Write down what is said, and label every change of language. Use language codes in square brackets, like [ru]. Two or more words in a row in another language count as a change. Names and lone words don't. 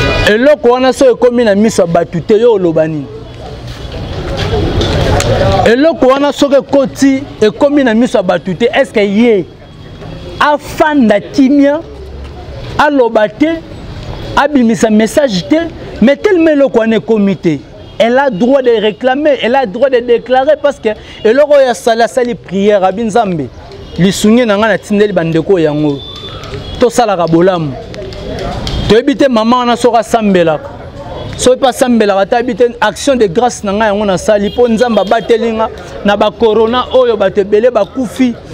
[ln] Eloko wana so ekomi na miso ya bato te, yo koloba nini? Eloko wana soki ekoti, ekomi na miso ya bato te, [fr] est-ce que [ln] ye afanda kimia, aloba te, abimisa message te, [fr] mais tellement [ln] eloko wana ekomi te, [fr] elle a droit de réclamer, elle a droit de déclarer, parce que [ln] eloko oyo asali, asali prière, abi Nzambe, lisungi na nga natindeli bandeko yango. Tosalaka bolamu. Toyebi te mama wana soki asambelaka. Soki mpe asambelaka, te ayebi te [fr] action de grâce [ln] na nga yango nasali, mpo Nzambe abateli nga na ba corona oyo bato ebele bakufi.